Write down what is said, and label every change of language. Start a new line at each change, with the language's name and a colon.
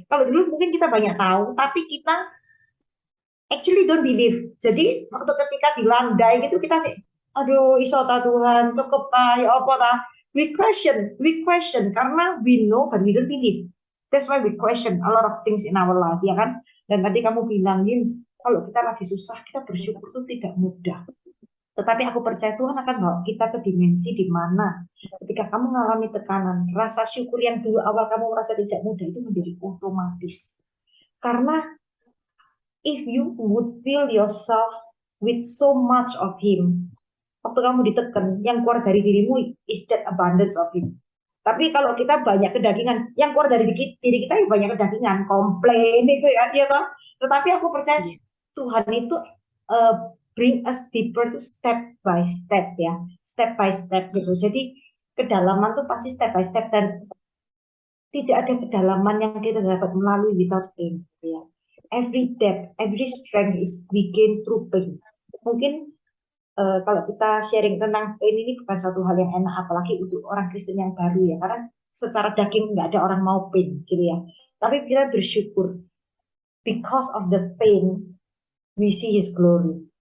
Indonesian: Kalau dulu mungkin kita banyak tahu, tapi kita
English: actually don't believe.
Indonesian: Jadi waktu ketika dilandai gitu kita sih, aduh
Javanese: iso ta Tuhan, cukup ta, ya apa ta?
English: We question
Indonesian: karena
English: we know but we don't believe. That's why we question a lot of things in our life, ya kan?
Indonesian: Dan tadi kamu bilangin, kalau kita lagi susah, kita bersyukur itu tidak mudah. Tetapi aku percaya Tuhan akan bawa kita ke dimensi di mana ketika kamu mengalami tekanan, rasa syukur yang dulu awal kamu merasa tidak mudah itu menjadi otomatis. Karena
English: if you would fill yourself with so much of Him,
Indonesian: waktu kamu ditekan, yang keluar dari dirimu
English: is that abundance of Him.
Indonesian: Tapi kalau kita banyak kedagingan, yang keluar dari diri kita ya banyak kedagingan, komplain itu ya toh. Tetapi aku percaya Tuhan itu
English: bring us deeper to step by step
Indonesian: ya,
English: step by step
Indonesian: gitu. Jadi kedalaman tuh pasti step by step, dan tidak ada kedalaman yang kita dapat melalui
English: without pain,
Indonesian: gitu ya.
English: Every depth, every strength is we gain through pain.
Indonesian: Mungkin kalau kita sharing tentang pain ini bukan suatu hal yang enak, apalagi untuk orang Kristen yang baru ya, karena secara daging nggak ada orang mau pain, gitu ya. Tapi kita bersyukur,
English: because of the pain, we see His glory.